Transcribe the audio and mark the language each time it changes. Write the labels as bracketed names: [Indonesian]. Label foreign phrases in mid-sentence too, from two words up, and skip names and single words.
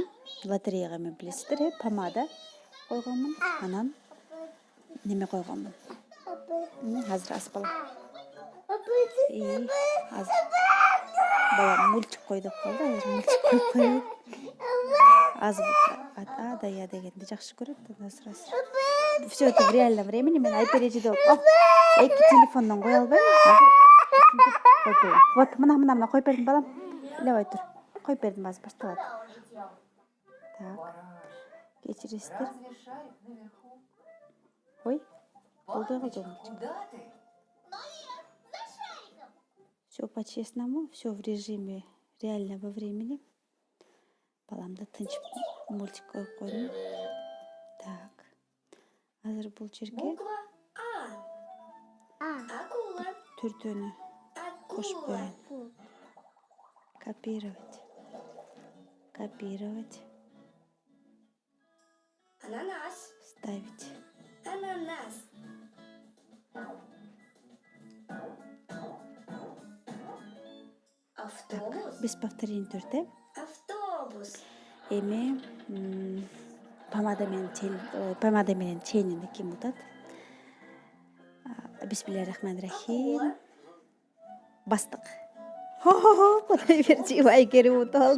[Kyrgyz] Лотереяга мен билесиздер, помада койгонмун, анан неме койгонмун. Азыр аспала. Азыр балам мультик кой деп калды, азыр мультик коюп коебу. Азыр да дегенди жакшы көрөт, азыр. [Russian] Все это в реальном времени [Kyrgyz] мен айпережиде болуп, эки телефондон кое албайм. Вот, мына коюп бердим балам. Илебай тур. Коюп бердим, азыр башталат. Так. Кечиресиздер. Ой, болду калды. [Russian] Все по-честному, все в режиме реального времени. [Kyrgyz] Баламды тынч мультик коюп койдум. Так. Азыр бул жерге түрдөнү кошуп коеюн. [Russian] Копировать. Ананас. Ставить. Ананас. Автобус. Без повторений түрдө. Автобус. [Kyrgyz] Эми помада менен чейнини ким утат? Бисмиллахиррахманиррахим. Бастык. Кудайбердиева Айкерим утуп алды.